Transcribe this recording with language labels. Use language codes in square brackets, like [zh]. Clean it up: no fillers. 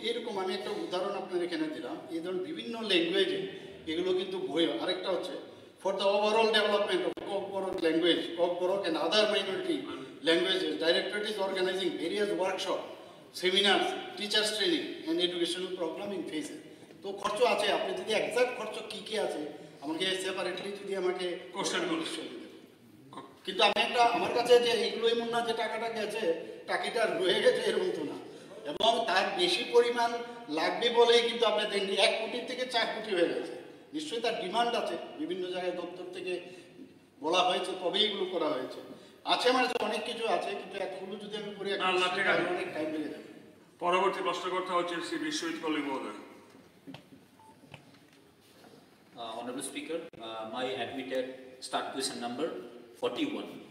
[bn] এরকম আমি একটা উদাহরণ আপনার এখানে দিলাম। এই ধরুন বিভিন্ন ল্যাঙ্গুয়েজে এগুলো কিন্তু বই। আরেকটা হচ্ছে [en] for the overall development of Kokborok language, Kokborok and other minority languages, Directorate is organizing various workshops, seminars, teachers training and educational program in phases. [bn] তো খরচ আছে, আপনি যদি এক্সাক্ট খরচ কি কি আছে আমাকে সেপারেটলি যদি আমাকে কোশ্চেন করুন। কিন্তু আমি একটা আমার কাছে যে এইগুলো এমন না যে টাকাটা গেছে, টাকিটা রয়ে গেছে এরকম তো না, এবং তার বেশি পরিমাণ লাগবে বলেই কিন্তু আপনি দেখেন 1 কোটি থেকে 4 কোটি হয়ে গেছে। নিশ্চয়ই তার ডিমান্ড আছে, বিভিন্ন জায়গায় দপ্তর থেকে বলা হয়েছে তবেই এগুলো করা হয়েছে। আছে আমার কাছে অনেক কিছু আছে, কিন্তু এতগুলো যদি আমি করি অনেক টাইম লেগে যাবে। পরবর্তী প্রশ্নকর্তা হচ্ছে শ্রী বিশ্বজিৎ কলিক মহোদয়। [en] Honorable Speaker, my admitted start question number 41.